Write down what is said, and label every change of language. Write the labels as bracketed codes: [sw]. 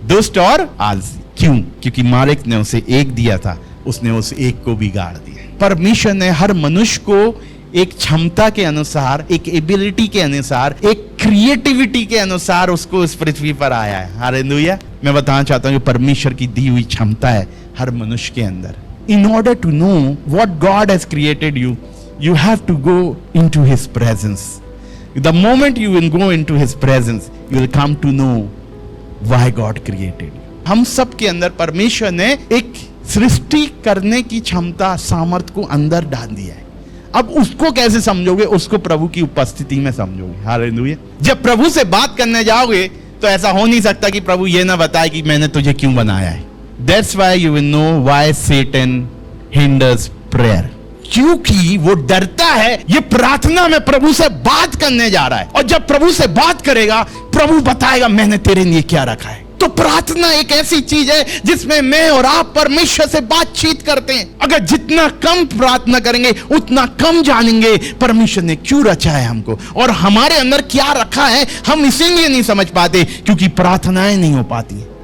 [hi] दुष्ट और आलसी। क्यों? क्योंकि मालिक ने उसे 1 दिया था, उसने उस 1 को भी गाड़ दिया। परमेश्वर ने हर मनुष्य को एक क्षमता के अनुसार, एक एबिलिटी के अनुसार, एक क्रिएटिविटी के अनुसार उसको इस पृथ्वी पर आया है। हालेलुया। मैं बताना चाहता हूं कि परमेश्वर की दी हुई क्षमता है हर मनुष्य के अंदर। [en] In order to know what God has created you, you have to go into His presence. The moment you will go into His presence, you will come to know why God created you. [hi] हम सब के अंदर परमेश्वर ने एक सृष्टि करने की क्षमता, सामर्थ्य को अंदर डाल दिया है। अब उसको कैसे समझोगे? उसको प्रभु की उपस्थिति में समझोगे। हालेलुया। जब प्रभु से बात करने जाओगे तो ऐसा हो नहीं सकता कि प्रभु ये ना बताए कि मैंने तुझे क्यों बनाया है। [en] That's why you will know why Satan hinders prayer. [hi] क्योंकि वो डरता है ये प्रार्थना में प्रभु से बात करने जा रहा है, और जब प्रभु से बात करेगा प्रभु बताएगा मैंने तेरे लिए क्या रखा है। तो प्रार्थना एक ऐसी चीज है जिसमें मैं और आप परमेश्वर से बातचीत करते हैं। अगर जितना कम प्रार्थना करेंगे उतना कम जानेंगे परमेश्वर ने क्यों रचा है हमको, और हमारे अंदर क्या रखा है हम इसीलिए नहीं समझ पाते क्योंकि प्रार्थनाएं नहीं हो पाती।